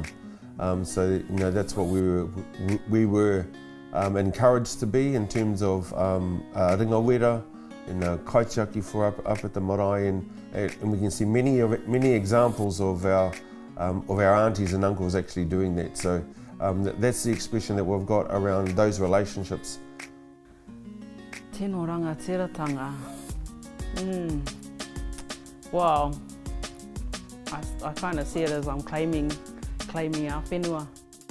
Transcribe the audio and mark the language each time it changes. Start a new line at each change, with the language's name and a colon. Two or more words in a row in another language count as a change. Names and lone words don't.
English: So, you know, that's what we were encouraged to be in terms of ringawera, you know, kaitiaki for up at the marae, and we can see many examples of our aunties and uncles actually doing that. So that's the expression that we've got around those relationships.
Māori: Tēnō rangatiratanga.
English: Well, I kind of see it as I'm claiming our whenua.